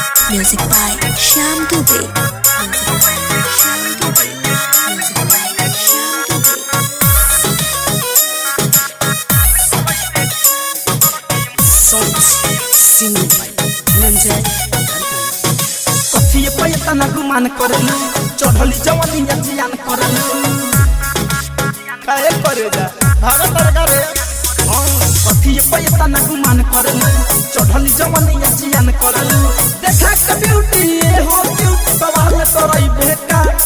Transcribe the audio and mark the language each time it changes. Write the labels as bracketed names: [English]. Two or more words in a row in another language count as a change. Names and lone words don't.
[English] Music by Shyam Dubey. Music by Shyam Dubey. Music by Shyam Dubey. Songs singing by Nanjay. [Bhojpuri] कथिए पैसा न गुमान करलू चढ़ली जवानिया जियान करलू काहे करे जा भागत रे कथिए पैसा न गुमान करलू चढ़ली जवानिया जियान करलू देखा के ब्यूटी हो ब्यूटी बवाल करई बेका